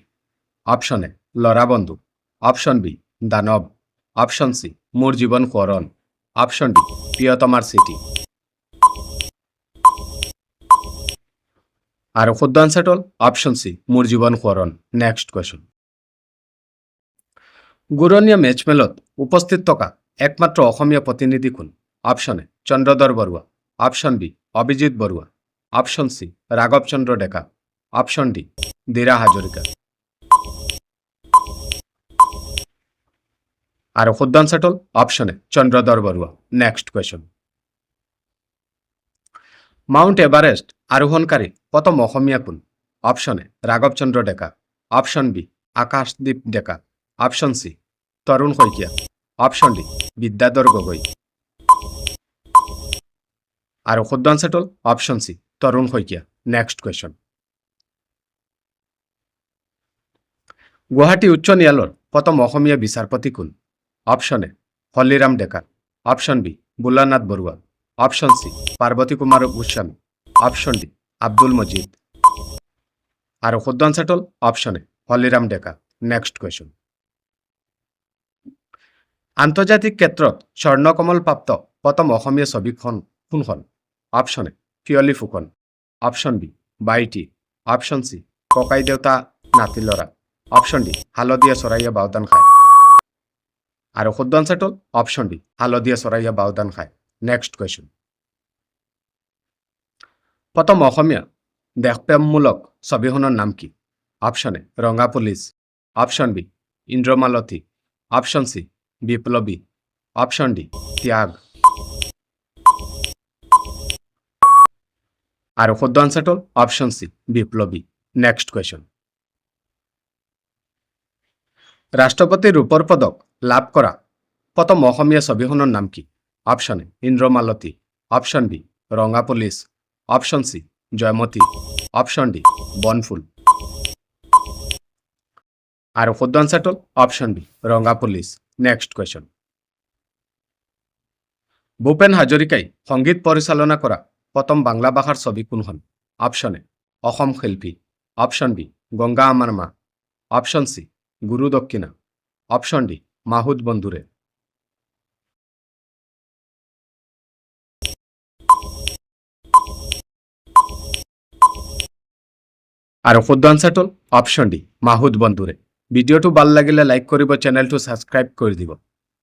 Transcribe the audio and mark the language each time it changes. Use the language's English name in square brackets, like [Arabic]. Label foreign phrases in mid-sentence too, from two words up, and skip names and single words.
[Assamese] অপশন এ লরা বন্ধু, অপশন বি দানব, অপশন সি মোর জীবন করণ, অপশন ডি প্রিয়তমার সিটি। আর শুদ্ধ আনসারটা হল অপশন সি মোর জীবন করণ। [English] next question, [Assamese] গুরনীয় মেচ মেলত উপস্থিত থকা একমাত্র অসমীয়া প্রতিনিধি কোন? অপশন এ চন্দ্রধর বড়ুয়া, অপশন বি অভিজিৎ বড়ুয়া, অপশন সি রাঘবচন্দ্র ডেকা, অপশন ডি দীরা হাজরিকা। আর শুদ্ধ আনসারটা হল অপশন এ চন্দ্রধর বড়ুয়া। [English] next question, [Assamese] মাউন্ট এভারেস্ট আরোহণকারী প্রথম অসমীয়া কোন? অপশন এ রাঘবচন্দ্র ডেকা, অপশন বি আকাশদীপ ডেকা, অপশন সি তরুণ শইকীয়া, অপশন ডি বিদ্যাধর গগৈ। আর শুদ্ধ আনসারটা হল অপশন সি তরুণ শইকীয়া। [English] next question, [Assamese] গুৱাহাটী উচ্চ ন্যায়ালয়ৰ প্রথম অসমীয়া বিচারপতি কোন? অপশন এ হলিরাম ডেকা, অপশন বি বুলানাথ বড়ুয়া, অপশন সি পার্বতী কুমার গোস্বামী, অপশন ডি আব্দুল মজিদ। আর শুদ্ধ আনসারটা হল অপশন এ হলিরাম ডেকা। [English] next question, [Assamese] আন্তর্জাতিক ক্ষেত্ৰত স্বর্ণকমল প্ৰাপ্ত প্রথম অসমীয়া ছবিখন কোনখন? অপশন এ পিয়লি ফুকন, অপশন বি বাইটি, অপশন সি ককাই দেউতা নাতি লৰা, অপশন ডি হালধীয়া চৰাইয়া বাওদান খায়। আৰু শুদ্ধ আনসারটা হল অপশন ডি হালধীয়া চৰাইয়া বাওদান খায়। [English] next question, [Assamese] প্রথম অসমীয়া দেশপ্রেমমূলক ছবিখনৰ নাম কি? অপশন এ ৰঙা পুলিচ, অপশন বি ইন্দ্ৰমালতী, অপশন সি বিপ্লবী, অপশন ডি ত্যাগ। আর শুদ্ধ আনসারটা হল অপশন সি বিপ্লবী। [English] next question, [Assamese] রাষ্ট্রপতির রূপৰ পদক লাভ কৰা প্রথম অসমীয়া ছবিখনৰ নাম কি? অপশন এ ইন্দ্ৰমালতী, অপশন বি ৰঙা পুলিচ, অপশন সি জয়মতী, অপশন ডি বনফুল। আর শুদ্ধ আনসারটা হল অপশন বি রঙা পুলিচ। [English] next question, [Assamese] ভূপেন হাজৰিকাই সংগীত পৰিচালনা কৰা প্রথম বাংলা ভাষাৰ ছবি কোনখন? অপশন এ অসম শিল্পী, অপশন বি গঙ্গা আমার মা, অপশন সি গুরু দক্ষিণা, অপশন ডি মাহুদ বন্ধুরে। আর শুদ্ধ আনসারটা হল অপশন ডি মাহুদ বন্ধুরে। ভিডিওটো ভাল লাগিলে লাইক কৰিব, চ্যানেলটো সাবস্ক্রাইব কৰি দিব।